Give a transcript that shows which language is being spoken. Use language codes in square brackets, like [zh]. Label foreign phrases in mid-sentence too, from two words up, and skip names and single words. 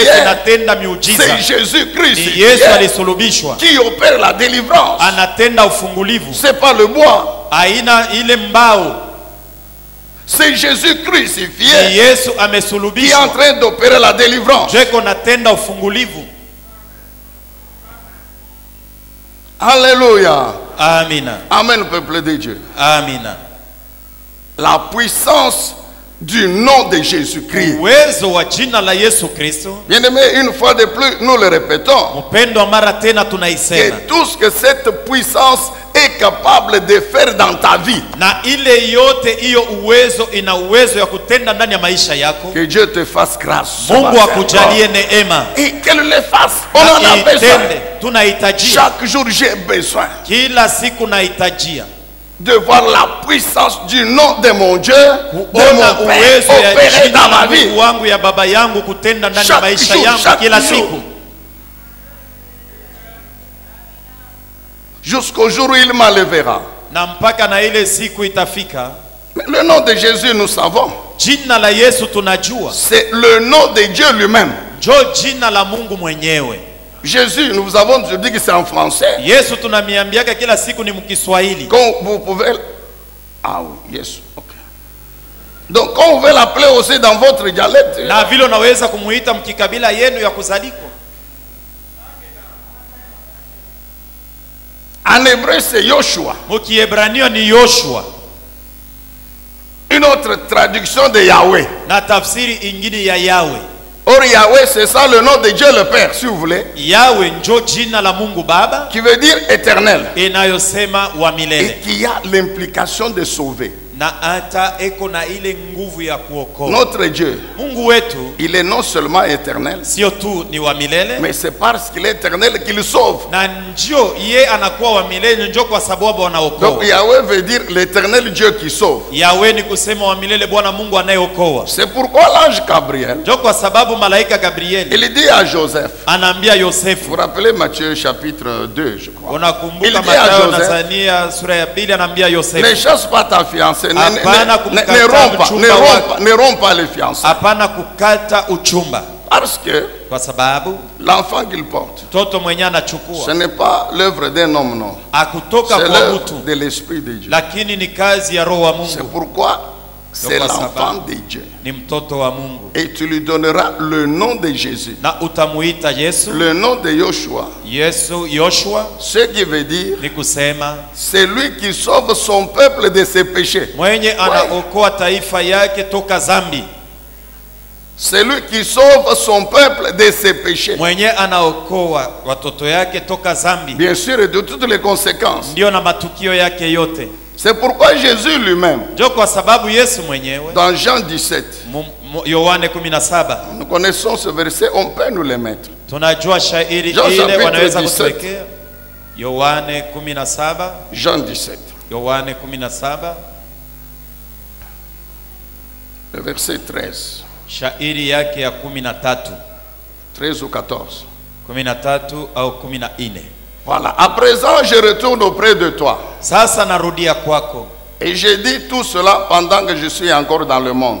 [fr] crucifié. [sw] inatenda miujiza. [fr] C'est Jésus-Christ [sw] Ni Yesu alisulubishwa [fr] qui opère la délivrance. [sw] anatenda ufungulivu, [fr] C'est pas le bois, [sw] aina ile mbao. [fr] c'est Jésus [sw] Ni [fr] crucifié [sw] Yesu [fr] qui est en [sw] amesulubishwa [fr] train d'opérer la délivrance. [sw] jeko natenda ufungulivu. [fr] Alléluia. [sw] Amina, [fr] Amen, peuple de Dieu. [sw] amina. [fr] La puissance du nom de Jésus-Christ. [sw] Uwezo wa jina la Yesu Kristo, [fr] Bien-aimés, une fois de plus, nous le répétons, [sw] mpendo mara tena [fr] que [sw] tunaisema, [fr] tout ce que cette puissance est capable de faire dans ta vie, [sw] na ile yote hiyo uwezo ina uwezo ya kutenda ndani ya maisha yako. [fr] que Dieu te fasse grâce. [sw] Mungu akujalie neema [fr] Et qu'elle le fasse. On en [sw] na [fr] a besoin. [sw] itende. Tunahitajia [fr] Chaque jour, j'ai besoin [sw] kila siku, nahitajia [fr] de voir la puissance du nom de mon Dieu, de [sw] kuona [fr] mon Père, [sw] uwezo ya [fr] opérer [sw] jina [fr] dans [sw] la [fr] ma vie. [sw] Mungu wangu ya baba yangu kutenda ndani ya [fr] Chaque [sw] maisha [fr] jour, [sw] yangu [fr] chaque [sw] kila [fr] jour. [sw] siku, [fr] Jusqu'au jour où il m'enlèvera. [sw] na mpaka na ile siku itafika. [fr] Mais le nom de Jésus, nous savons, [sw] Jina la Yesu tunajua [fr] c'est le nom de Dieu lui-même. [sw] njo jina la Mungu mwenyewe. [fr] Jésus, nous vous avons dit que c'est en français. [sw] Yesu tunamiambiaka kila siku ni mkiswahili. [fr] Quand vous pouvez... Ah oui, yes, ok. Donc, quand vous pouvez l'appeler aussi dans votre dialecte, [sw] Na vile unaweza kumuita mkikabila yenu ya kuzalikwa. [fr] en hébreu, c'est Yoshua. [sw] Mukiebrania ni Yoshua, [fr] Une autre traduction de Yahweh. [sw] na tafsiri ingine ya Yawe. [fr] Or, Yahweh, c'est ça le nom de Dieu le Père, si vous voulez, [sw] Yawe njo jina la Mungu Baba [fr] qui veut dire éternel. [sw] inayosema wa [fr] Et [sw] milele, [fr] qui a l'implication de sauver. [sw] na hata eko na ile nguvu ya kuokoa. [fr] Notre Dieu, [sw] Mungu wetu [fr] il est non seulement éternel, [sw] sio tu ni wa milele, [fr] mais c'est parce qu'il est éternel qu'il sauve. [sw] na njo ye anakuwa wa milele, njo kwa sababu [fr] Donc [sw] anaokoa. [fr] Yahweh veut dire l'éternel Dieu qui sauve. [sw] Yawe ni kusema wa milele, Bwana Mungu anayeokoa. [fr] C'est pourquoi l'ange Gabriel, [sw] Njo kwa sababu malaika Gabrieli [fr] il dit à Joseph, [sw] anaambia [fr] vous [sw] Yosefu, [fr] vous rappelez Matthieu chapitre 2, je crois. [sw] unakumbuka [fr] Il dit à [sw] Mathayo [fr] Joseph, [sw] Nazania sura ya pili, anaambia [fr] ne [sw] Yosefu, [fr] chasse pas ta fiancée, [sw] Hapana kumkataa mchumba [fr] ne romps pas les fiançailles. [sw] hapana kukata uchumba. [fr] Parce que [sw] kwa sababu [fr] l'enfant qu'il porte, [sw] mtoto mwenye [fr] ce [sw] anachukua [fr] n'est pas l'œuvre d'un homme, non. [sw] akutoka [fr] C'est [sw] kwa [fr] l'œuvre [sw] mtu, [fr] de l'Esprit de Dieu. [sw] lakini ni kazi ya Roho wa [fr] C'est [sw] Mungu, [fr] pourquoi c'est [sw] kwa [fr] l'enfant [sw] sababu [fr] de Dieu. [sw] ni mtoto wa Mungu. [fr] Et tu lui donneras le nom de Jésus, [sw] Na utamuita Yesu, [fr] le nom de Yoshua, [sw] Yesu Yoshua, [fr] ce qui veut dire [sw] ni kusema [fr] c'est lui qui sauve son peuple de ses péchés. [sw] mwenye anaokoa taifa yake toka zambi, [fr] C'est lui qui sauve son peuple de ses péchés. [sw] mwenye anaokoa watoto yake toka zambi, [fr] Bien sûr, et de toutes les conséquences. [sw] ndio na matukio yake yote. [fr] C'est pourquoi Jésus lui-même, [sw] Ndio kwa sababu Yesu mwenyewe, [fr] dans Jean 17, [sw] Yohane 17, [fr] nous connaissons ce verset, on peut nous le mettre. [sw] tunajua shairi [fr] Jean [sw] ile [fr] chapitre [sw] wanaweza [fr] 17. [sw] kutuwekea. Yohane 17, [fr] Jean 17, [sw] Yohane 17, [fr] le verset 13, [sw] shairi yake ya 13, [fr] 13 ou 14. [sw] 13 au 14. [fr] Voilà, à présent je retourne auprès de toi. [sw] Sasa narudia kwako, [fr] Et je dis tout cela pendant que je suis encore dans le monde.